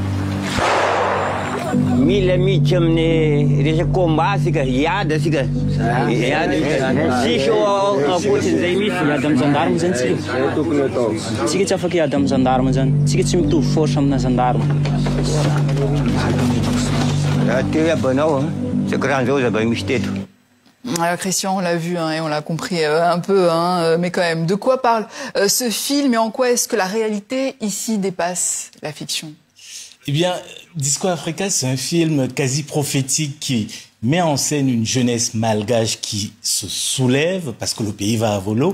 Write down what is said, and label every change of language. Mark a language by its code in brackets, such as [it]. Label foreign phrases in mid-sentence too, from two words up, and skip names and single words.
[mg] Mila miditra amin'ny resaka combat sika, hiady sika. Sisy ankoatran'izay misy. Hiady amin'ny gendarme zany tsika. Tokony atao. Tsika tsy afaka hiady amin'ny gendarme zany. Tsika tsy mitovy force amina gendarme. Raha teo iabanao, [fr] c'est grand chose [mg] zay misy teto. [fr] Alors Christian, on l'a vu et on l'a compris un peu, mais quand même, de quoi parle ce film et en quoi est-ce que la réalité ici dépasse la fiction? Eh bien, Disco Africa, c'est un film quasi prophétique qui met en scène une jeunesse malgache qui se soulève parce que le pays va à volo.